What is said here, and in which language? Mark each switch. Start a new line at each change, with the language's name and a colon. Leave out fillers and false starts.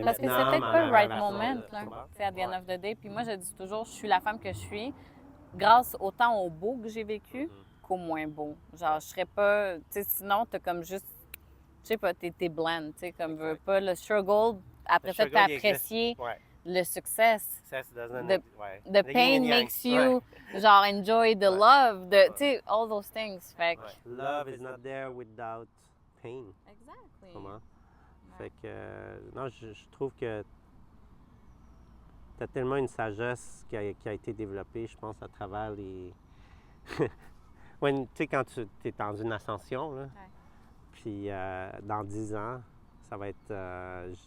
French: parce que c'est peut-être pas le right moment, là, à
English: the end of the day.
French: Puis moi, je dis toujours, je suis la femme que je suis grâce autant au beau que j'ai vécu qu'au moins beau. Genre, je serais pas... Tu sais, sinon, t'as comme juste... Je sais pas, t'es bland, tu sais, comme veux pas. Le struggle, après ça, t'as apprécié le succès.
English: The pain makes you, genre, enjoy the love,
French: tu sais,
English: all those things.
French: Fait que...
English: Love is not there without pain. Exactly.
French: Comment? Fait que, non, je trouve que tu as tellement une sagesse qui a été développée, je pense, à travers les... Tu sais, quand tu es dans une ascension, là, puis dans 10 ans, ça va être...